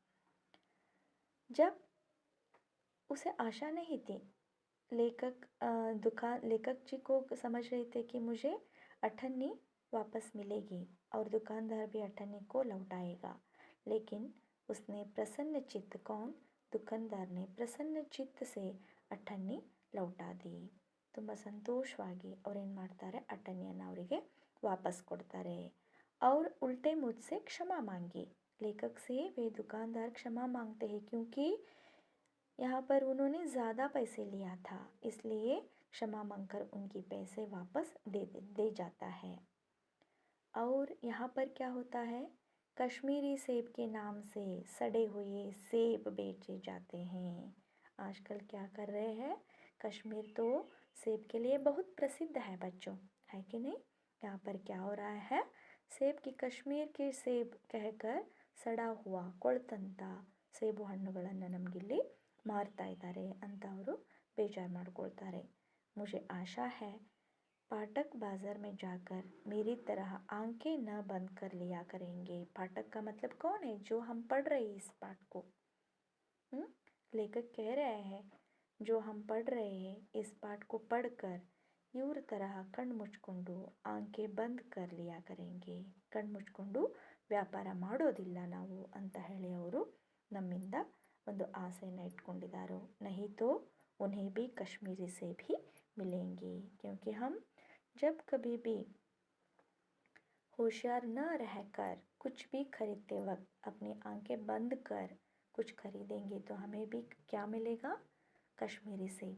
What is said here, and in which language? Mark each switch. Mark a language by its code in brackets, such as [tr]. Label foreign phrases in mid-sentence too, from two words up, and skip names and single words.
[hi] जब उसे आशा नहीं थी, लेखक जी को समझ रहे थे कि मुझे 98 वापस मिलेगी और दुकानदार भी 98 को लौटाएगा, लेकिन उसने प्रसन्न चित्त दुकानदार ने प्रसन्न चित्त से 98 लौटा दी। [kn] ತುಂಬ ಸಂತೋಷವಾಗಿ ಅವ್ರು ಏನು ಮಾಡ್ತಾರೆ, 98 ಅವರಿಗೆ ವಾಪಸ್ ಕೊಡ್ತಾರೆ। [hi] और उल्टे मुझसे क्षमा मांगी। लेखक से वे दुकानदार क्षमा मांगते हैं क्योंकि यहाँ पर उन्होंने ज़्यादा पैसे लिया था, इसलिए क्षमा मांगकर उनकी पैसे वापस दे जाता है। और यहाँ पर क्या होता है, कश्मीरी सेब के नाम से सड़े हुए सेब बेचे जाते हैं। आजकल क्या कर रहे हैं, कश्मीर तो सेब के लिए बहुत प्रसिद्ध है बच्चों, है कि नहीं। यहाँ पर क्या हो रहा है, सेब की कश्मीर के सेब कहकर सड़ा हुआ [kn] ಕೊಳ್ತಂತ ಸೇಬು ಹಣ್ಣುಗಳನ್ನು ನಮಗಿಲ್ಲಿ ಮಾರ್ತಾ ಇದ್ದಾರೆ ಅಂತ ಅವರು ಬೇಜಾರು ಮಾಡ್ಕೊಳ್ತಾರೆ। [hi] मुझे आशा है पाठक बाज़ार में जाकर मेरी तरह आंखें न बंद कर लिया करेंगे। पाठक का मतलब कौन है, जो हम पढ़ रहे हैं इस पाठ को। लेखक कह रहे हैं जो हम पढ़ रहे हैं इस पाठ को पढ़कर [kn] ಇವ್ರ ತರಹ ಕಣ್ಣು ಮುಚ್ಕೊಂಡು [hi] आंखें बंद कर लिया करेंगे, [kn] ಕಣ್ಣು ಮುಚ್ಕೊಂಡು ವ್ಯಾಪಾರ ಮಾಡೋದಿಲ್ಲ ನಾವು ಅಂತ ಹೇಳಿ ಅವರು ನಮ್ಮಿಂದ ಒಂದು ಆಸೆಯನ್ನು ಇಟ್ಕೊಂಡಿದ್ದಾರೆ। [hi] नहीं तो उन्हें भी कश्मीरी सेब ही मिलेंगे, क्योंकि हम जब कभी भी होशियार न रहकर कुछ भी खरीदते वक्त अपनी आंखें बंद कर कुछ खरीदेंगे तो हमें भी क्या मिलेगा, कश्मीरी सेब।